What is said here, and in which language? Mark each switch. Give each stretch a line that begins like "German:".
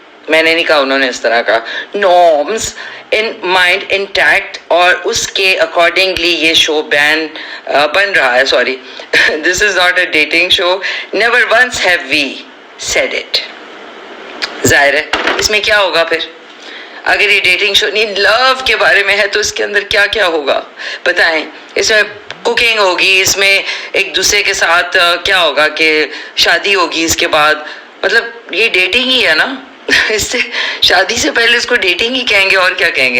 Hindi: मैंने नहीं कहा उन्होंने इस तरह का
English: norms in mind intact
Hindi: और उसके accordingly ये show बन रहा है.
English: Sorry, this is not a dating show. Never once have we said it.
Hindi: जाहिर है इसमें क्या होगा फिर? अगर ये डेटिंग शो नहीं लव के बारे में है तो इसके अंदर क्या क्या होगा बताएं. इसमें कुकिंग होगी, इसमें एक दूसरे के साथ क्या होगा कि शादी होगी इसके बाद. मतलब ये डेटिंग ही है ना. इससे शादी से पहले इसको डेटिंग ही कहेंगे और क्या कहेंगे.